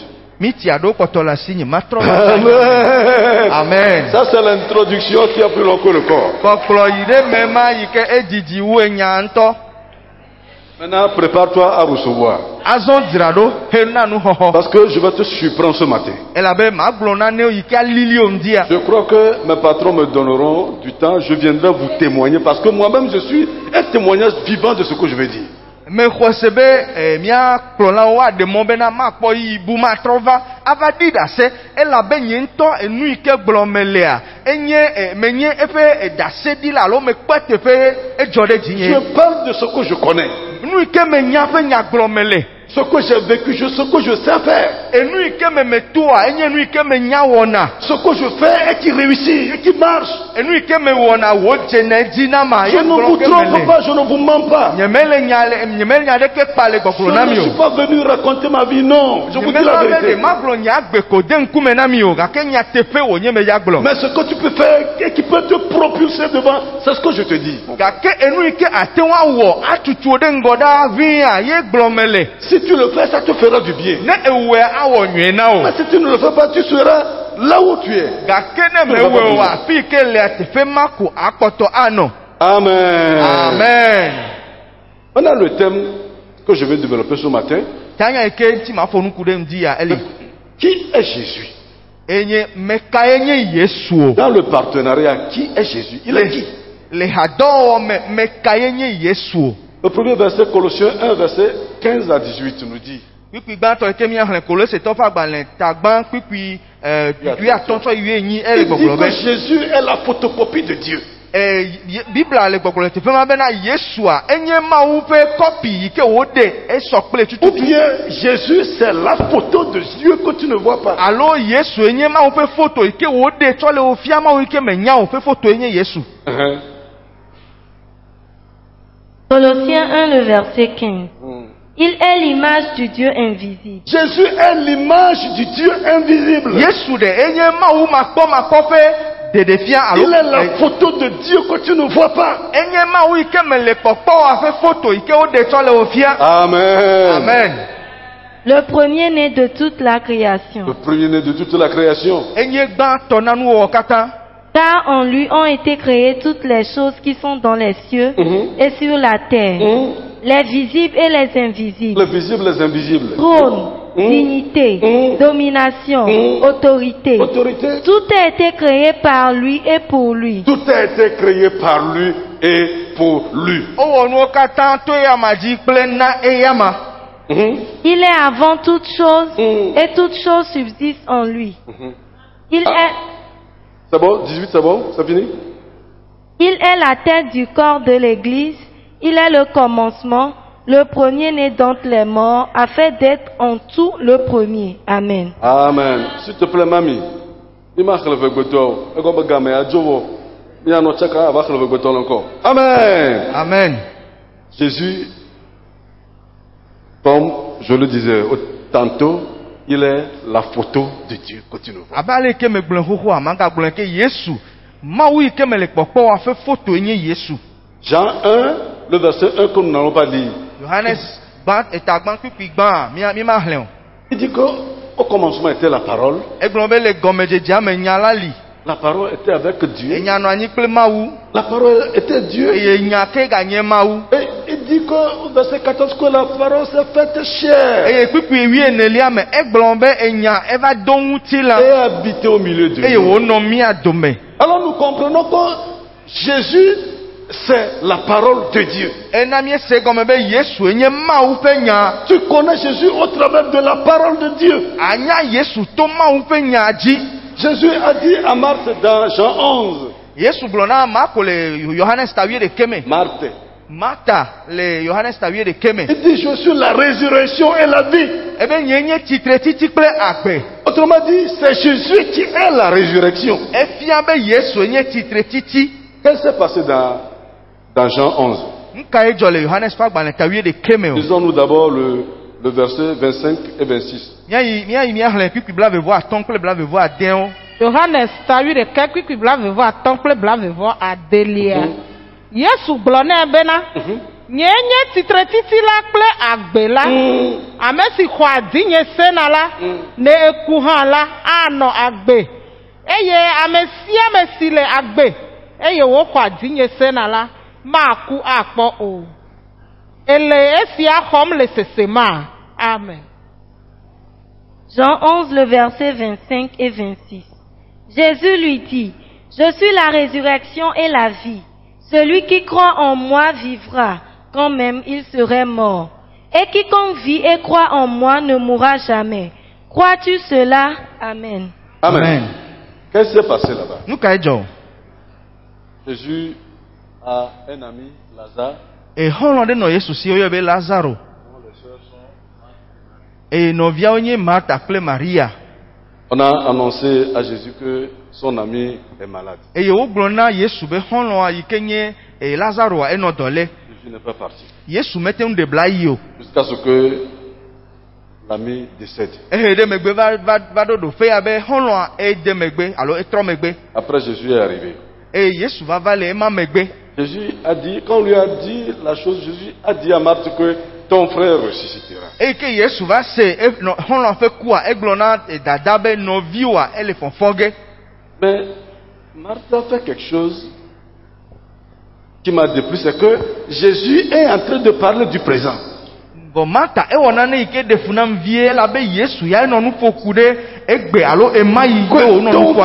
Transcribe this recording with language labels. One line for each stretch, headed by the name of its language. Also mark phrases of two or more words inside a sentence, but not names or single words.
Ewe: Miti aɖewo kpɔtɔ le asi nye matrɔ va ta nyame. Amen. Amen.
French: Ça, c'est l'introduction qui a plus long que le corps.
Ewe: Kpɔkplɔ yi ɖe me ma yi ke edidi wu enya ŋutɔ.
French: Maintenant, prépare-toi à recevoir.
Ewe: Azɔ dzra ɖo hena nuxɔxɔ.
French: Parce que je vais te surprendre ce matin.
Ewe: Elabe magblɔ nanewo yi ke alili wo ŋdia.
French: Je crois que mes patrons me donneront du temps. Je viendrai vous témoigner parce que moi-même, je suis un témoignage vivant de ce que je vais dire.
Ewe: Me xɔ se be mía kplɔlawo aɖe mɔ bena makpɔ yi bu matrɔ va ava ɖi ɖase elabe nye ŋutɔ enu yi ke gblɔ me lea enye menye eƒe ɖaseɖila alo mekpe teƒe edzɔ ɖe dzinye.
French: Je parle de ce que je connais.
Ewe: Nu yi ke menya ƒe nyagblɔ me le.
French: Ce que j'ai vécu, ce que je sais faire.
Ewe: Enu yi ke me metoa enye nu yi ke menya wɔna.
French: Ce que je fais et qui réussit et qui marche.
Ewe: Enu yi ke me wɔna wo dze ne dzi na ma.
French: Je ne vous trompe pas, je ne vous mens pas.
Ewe: Nyemele nya ɖeke kpa le gbɔgblɔ na mi
French: Je ne
Ewe: o.
French: suis pas venu raconter ma vie, non. Je vous dis la vérité.
Ewe: Magblɔ nye agbe ko de ŋkume na mi o gake nya teƒe wònye me ya gblɔ.
French: Mais ce que tu peux faire et qui peut te propulser devant, c'est ce que je te dis.
Ewe: Gake enu yi ke ate ŋu awɔ atutu wo ɖe ŋgɔ ɖa ʋia ye gblɔ me le.
French: Si tu le fais, ça te fera du bien.
Ewe: Ne ewɔe awɔ nyuie na o.
French: Mais si tu ne le fais pas, tu seras là où tu es.
Ewe: Gake ne mewɔe o afi yi ke le teƒe ma ko akpɔtɔ anɔ. Amen. Amen.
French: Maintenant, le thème que je vais développer ce matin,
Ewe: Tanya yi ke ŋuti ma fɔ nuku ɖe ŋdi ya eli.
French: qui est Jésus?
Ewe: Enye meka ye nye Yesu o.
French: Dans le partenariat, qui est Jésus? Il est qui?
Ewe: Le hadɔwɔ me meka ye nye Yesu o.
French: Le premier verset, Colossiens 1, verset 15 à 18, nous dit.
Ewe: Kpikpi gbãtɔ yi ke míaxlẽ Kolosetɔ ƒe agbalẽ tagbã kpikpi kpikpi atɔ tsɔ yi enyi ele
French: Il dit
Ewe: gbɔgblɔ
French: que
Ewe: be.
French: Jésus est la photocopie de Dieu.
Ewe: Bibla le gbɔgblɔ le teƒe ma bena Yesua enye Mawu ƒe kɔpi yi ke woɖe esɔ kple
French: Ou
Ewe: tututu.
French: bien Jésus, c'est la photo de Dieu que tu ne vois pas.
Ewe: Alo Yesu enye Mawu ƒe foto yi ke woɖe tsɔ le wo fia Mawu yi ke menya o ƒe foto enye Yesu.
French: Colossiens 1, le verset 15. Il est l'image du Dieu invisible. Jésus est l'image du Dieu invisible.
Ewe: Yesu de enye Mawu makpɔ ƒe ɖeɖefia alo.
French: Il est la photo de Dieu que tu ne vois pas.
Ewe: Enye Mawu yi ke me le kpɔkpɔ ƒe foto yi ke woɖe tsɔ le wo fia. Amen. Amen.
French: le premier-né de toute la création. Le premier-né de toute la création.
Ewe: enye gbãtɔ na nuwɔwɔ katã.
French: Car en lui ont été créées toutes les choses qui sont dans les cieux et sur la terre, les visibles et les invisibles, Les visibles, les invisibles. trône, dignité, domination, autorité. Autorité. Tout a été créé par lui et pour lui. Tout a été créé par lui et pour lui.
Ewe: Owɔ nuwo katã to eyama dzi kple na eyama.
French: Il est avant toutes choses et toutes choses subsistent en lui. Il est... C'est bon? 18, c'est bon? C'est fini? Il est la tête du corps de l'Église, il est le commencement, le premier-né d'entre les morts, afin d'être en tout le premier. Amen. Amen. S'il te plaît, mamie. Il m'a relevé le bouton. Et comme gamin a Jovo, il y a un autre chacun va relever le bouton encore. Amen. Amen. Jésus, comme je le disais tantôt, il est la photo de Dieu. Continue.
Ewe: Abale ke me gblẽ xoxoa manga gblẽ ke Yesu. Mawu yi ke me le kpɔkpɔ wa ƒe foto nye Yesu.
French: Jean 1, le verset 1 que nous n'allons pas lire.
Ewe: Yohanes gbã kpikpi gbã mi ma hlẽ o.
French: Il dit qu'au commencement était la parole.
Ewe: Egblɔ be le gɔmedzedzea me nya la li.
French: La parole était avec Dieu.
Ewe: Enya nɔ anyi kple Mawu.
French: La parole était Dieu.
Ewe: Eye nya ke ganye Mawu.
French: Et il dit qu'au verset 14 que la parole s'est faite chair
Ewe: Eye kpikpi 8 me egblɔ be enya eva do ŋuti la.
French: et habité au milieu de
Ewe: Eye
French: nous.
Ewe: wònɔ mia dome.
French: Alors nous comprenons que Jésus, c'est la parole de Dieu.
Ewe: Ena miese gɔme be Yesu enye Mawu ƒe nya.
French: Tu connais Jésus au travers de la parole de Dieu.
Ewe: Anya Yesu to Mawu ƒe nya dzi.
French: Jésus a dit à Marthe dans Jean 11.
Ewe: Yesu gblɔ na Marko le Yohanes ta 8 me.
French: Marthe.
Ewe: Martha le Yohanes ta 8 me.
French: Il dit, je suis la résurrection et la vie.
Ewe: Ebe nye tsitre titi kple agbe.
French: Autrement dit, c'est Jésus qui est la résurrection.
Ewe: Efia be Yesu nye tsitre titi.
French: Qu'est-ce qui s'est passé dans Jean 11?
Ewe: Nka edzɔ le Yohanes ƒe agbalẽ ta 8 me o.
French: Lisons-nous d'abord le verset 25 et 26.
Ewe: Míayi míaxlẽ kpikpi blavevo atɔ̃ kple blavevo adẽwo. Yohanes ta 8 kpikpi blavevo atɔ̃ kple blavevo adelia. Yesu gblɔ nɛ bena, nye tsitretiti la kple agbe la, ame si xɔ adinye sena la, ne eku hã la, anɔ agbe. Eye ame sia ame si le agbe, eye woxɔ adinye sena la, maku akpɔ o. Ele esia xɔm le sesema. Amen.
French: Jean 11, le verset 25 et 26. Jésus lui dit, je suis la résurrection et la vie. Celui qui croit en moi vivra, quand même il serait mort. Et quiconque vit et croit en moi ne mourra jamais. Crois-tu cela? Amen. Amen. Qu'est-ce qui s'est passé là-bas?
Ewe: Nuka edzɔ.
French: Jésus a un ami, Lazare.
Ewe: Exɔlɔ̃ ɖe nɔ Yesu si woyɔ be Lazaro. Eye nɔviawo nye Martha kple Maria.
French: On a annoncé à Jésus que son ami est malade.
Ewe: Eye wogblɔ na Yesu be xɔlɔ̃a yi ke nye Lazaroa enɔ dɔ lé.
French: Jésus n'est pas parti.
Ewe: Yesu mete ŋu ɖe bla yi o.
French: Jusqu'à ce que l'ami décède.
Ewe: Ehe ɖe megbe va ɖo ɖoƒea be xɔlɔ̃a ede megbe alo etrɔ megbe.
French: Après, Jésus est arrivé.
Ewe: Eye Yesu va le ema megbe.
French: Jésus a dit, quand on lui a dit la chose, Jésus a dit à Marthe que ton frère ressuscitera.
Ewe: Eye ke Yesu va se xɔlɔ̃a ƒe kua egblɔ na dada be nɔviwoa ele fɔfɔ ge.
French: Mais Marthe a fait quelque chose qui m'a déplu, c'est que Jésus est en train de parler du présent.
Ewe: Bon Martha ewɔ nane yi ke ɖe fu nam vie elabe Yesu ya enɔ nu ƒo ku ɖe egbe alo ema yi ke wònɔ nu
French: Ton